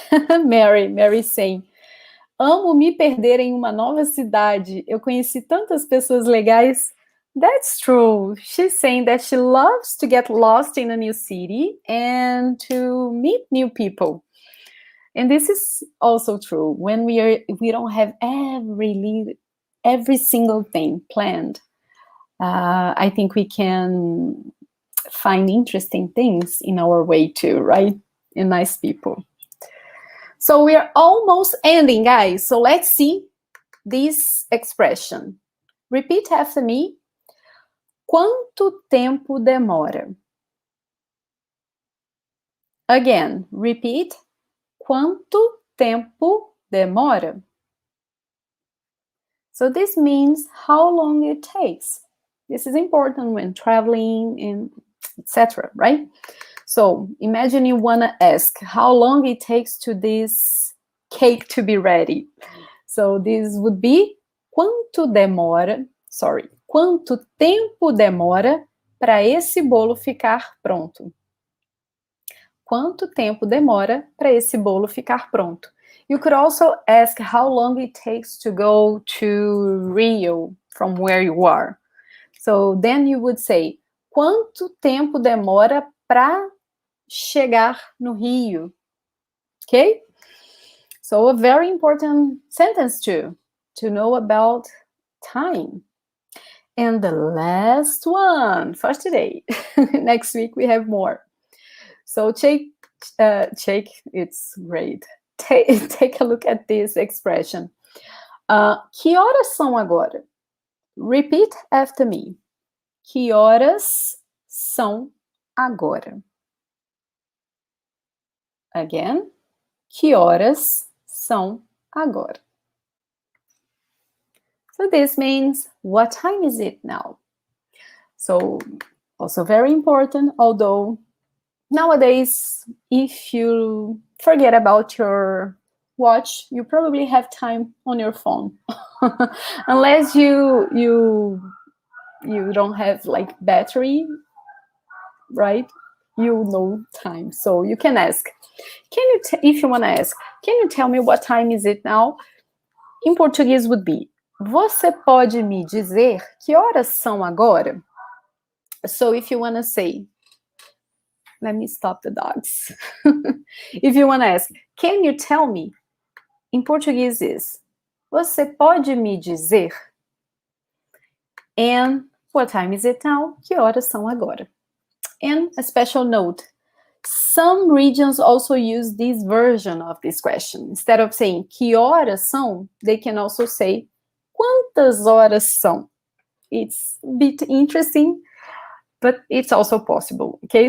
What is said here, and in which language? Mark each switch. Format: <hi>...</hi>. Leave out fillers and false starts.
<pt>Mary saying, amo me perder em uma nova cidade. Eu conheci tantas pessoas legais.</pt> <en>That's true. She's saying that she loves to get lost in a new city and to meet new people. And this is also true. When we don't have every single thing planned, I think we can find interesting things in our way too, right? And nice people. So we are almost ending, guys. So let's see this expression. Repeat after me.</en> <pt>Quanto tempo demora?</pt> <en>Again, repeat.</en> <pt>Quanto tempo demora?</pt> <en>So this means how long it takes. This is important when traveling and etc., right? So imagine you want to ask how long it takes to this cake to be ready. So this would be</en> <pt>quanto tempo demora para esse bolo ficar pronto? Quanto tempo demora para esse bolo ficar pronto?</pt> <en>You could also ask how long it takes to go to Rio from where you are. So then you would say,</en> <pt>quanto tempo demora para chegar no Rio? Okay?</pt> <en>So a very important sentence too, to know about time. And the last one for today. Next week we have more. So take, it's great. Take a look at this expression.</en> <pt>Que horas são agora?</pt> <en>Repeat after me.</en> <pt>Que horas são agora? Again. Que horas são agora?</pt> <en>So this means, what time is it now? So also very important, although nowadays, if you forget about your watch, you probably have time on your phone. Unless you don't have like battery, right? You know time. So you can ask. If you want to ask, can you tell me what time is it now?</en> <pt>Em português</pt> <en>would be,</en> <pt>você pode me dizer que horas são agora?</pt> <en>So if you want to say, let me stop the dogs. If you want to ask, can you tell me?</en> <pt>Em português is, você pode me dizer?</pt> <en>And what time is it now?</en> <pt>Que horas são agora?</pt> <en>And a special note, some regions also use this version of this question. Instead of saying</en> <pt>que horas são,</pt> <en>they can also say</en> <pt>quantas horas são.</pt> <en>It's a bit interesting, but it's also possible, okay?</en>